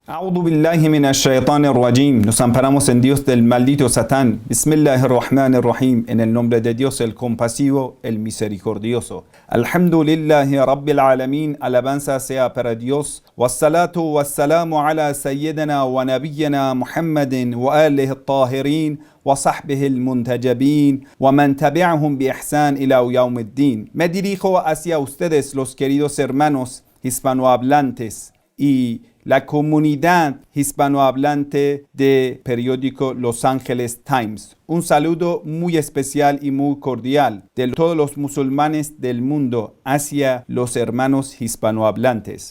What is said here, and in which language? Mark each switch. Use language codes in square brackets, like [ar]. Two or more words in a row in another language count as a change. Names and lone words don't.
[ar] أعوذ بالله من الشيطان الرجيم. [es] Nos amparamos en Dios del maldito Satán. Bismillahirrahmanirrahim. En el nombre de Dios, el compasivo, el misericordioso. [ar] الحمد لله رب العالمين. [es] Alabanza sea para Dios. [ar] والصلاة والسلام على سيدنا ونبينا محمد وآله الطاهرين وصحبه المنتجبين ومن تبعهم بإحسان إلى يوم الدين. [es] Me dirijo hacia ustedes, los queridos hermanos hispanohablantes y la comunidad hispanohablante de periódico Los Angeles Times. Un saludo muy especial y muy cordial de todos los musulmanes del mundo hacia los hermanos hispanohablantes.